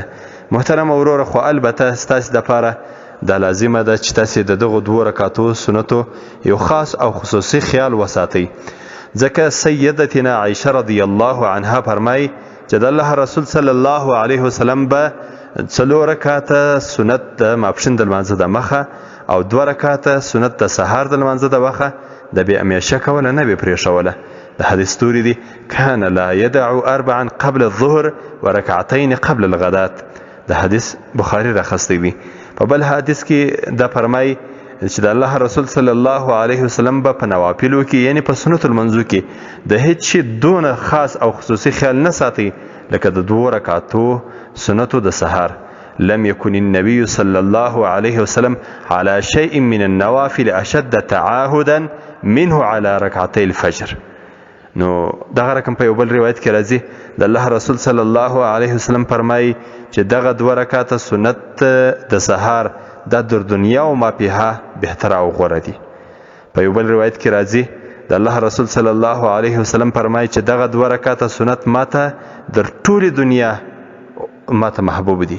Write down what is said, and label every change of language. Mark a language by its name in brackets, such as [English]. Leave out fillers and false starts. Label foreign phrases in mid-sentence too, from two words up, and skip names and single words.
[Pashto] محترم وروره، خو البته ستاسو د پاره د لازمه ده چې تاسو د دغه 2 رکعاتو سنتو یو خاص او خصوصي خیال وساتئ، ځکه سیدتنا عائشه [Arabic] رضی الله عنها [Pashto] فرمایي چې د الله رسول [Arabic] صلی الله علیه وسلم [Pashto] به 4 رکعاته سنت د ماپښین د لمانځه د مخه او 2 رکعاته سنت د سهار د لمانځه د مخه د بې همیشه کوله نه به پرېښوله. د حدیث ستوري دی [Arabic] کان لا يدع 4 قبل الظهر وركعتين قبل الغداة. [Pashto] د حدیث بخاری راخستی دی. په بل حدیث کې دا فرمای چې د الله رسول [Arabic] صلی الله علیه وسلم [Pashto] په نوافلو کې یعنی په سنت المنځو کې د هیڅ شي دون خاص او خصوصي خیال نه ساتي لکه د 2 رکعاتو سنتو د سهار. [Arabic] لم يكن النبي صلى الله عليه وسلم على شيء من النوافل اشد تعاهدا منه على ركعتي الفجر. [Pashto] نو دغه رقم په یو بل روایت کې راځي د الله رسول [Arabic] صلی الله علیه وسلم [Pashto] فرمایي چې دغه 2 رکعاته سنت د سهار د دنیا او [Arabic] ما فيها [Pashto] بهتر او غوره دي. په یو بل روایت کې راځي د الله رسول [Arabic] صلی الله علیه وسلم [Pashto] فرمایي چې دغه 2 رکعاته سنت ماته در ټولې دنیا ماته محبوب دي.